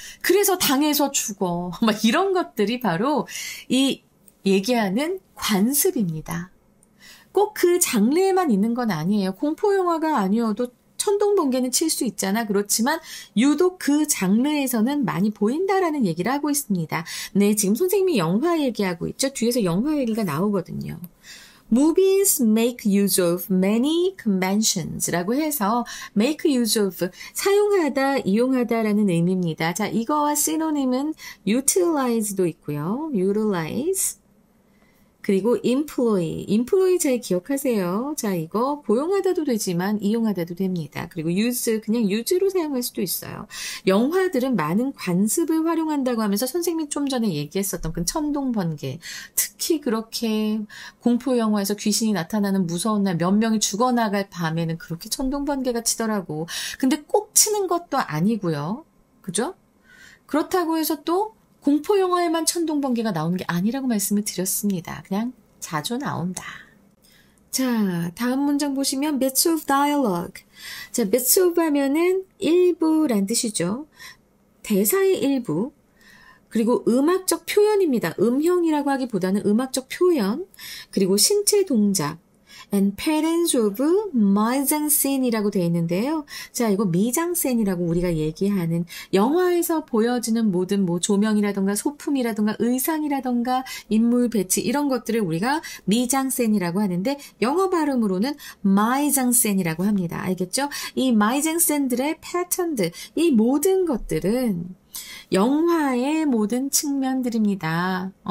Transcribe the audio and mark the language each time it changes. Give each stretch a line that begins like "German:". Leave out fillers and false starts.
Korean: 그래서 당해서 죽어. 막 이런 것들이 바로 이 얘기하는 관습입니다. 꼭 그 장르에만 있는 건 아니에요. 공포 영화가 아니어도 천둥 번개는 칠 수 있잖아. 그렇지만 유독 그 장르에서는 많이 보인다라는 얘기를 하고 있습니다. 네, 지금 선생님이 영화 얘기하고 있죠. 뒤에서 영화 얘기가 나오거든요.
English: Movies make use of many conventions
Korean: 라고 해서
English: make use of,
Korean: 사용하다, 이용하다라는 의미입니다. 자, 이거와 시노님은 utilize도 있고요.
English: utilize.
Korean: 그리고 employ 잘 기억하세요. 자, 이거 고용하다도 되지만 이용하다도 됩니다. 그리고 use, 그냥 use로 사용할 수도 있어요. 영화들은 많은 관습을 활용한다고 하면서 선생님이 좀 전에 얘기했었던 그 천둥 번개, 특히 그렇게 공포 영화에서 귀신이 나타나는 무서운 날 몇 명이 죽어나갈 밤에는 그렇게 천둥 번개가 치더라고. 근데 꼭 치는 것도 아니고요. 그죠? 그렇다고 해서 또 공포 영화에만 천둥 번개가 나오는 게 아니라고 말씀을 드렸습니다. 그냥 자주 나온다. 자, 다음 문장 보시면
English: bits of dialogue.
Korean: 자, bits of 하면은 일부란 뜻이죠. 대사의 일부. 그리고 음악적 표현입니다. 음형이라고 하기보다는 음악적 표현. 그리고 신체 동작.
English: and patterns of mise-en-scene이라고 되어 있는데요.
Korean: 자, 이거 미장센이라고 우리가 얘기하는 영화에서 보여지는 모든 뭐 조명이라던가 소품이라던가 의상이라던가 인물 배치 이런 것들을 우리가 미장센이라고 하는데 영어 발음으로는 mise-en-scene이라고 합니다. 알겠죠? 이 mise-en-scene들의 패턴들, 이 모든 것들은 영화의 모든 측면들입니다.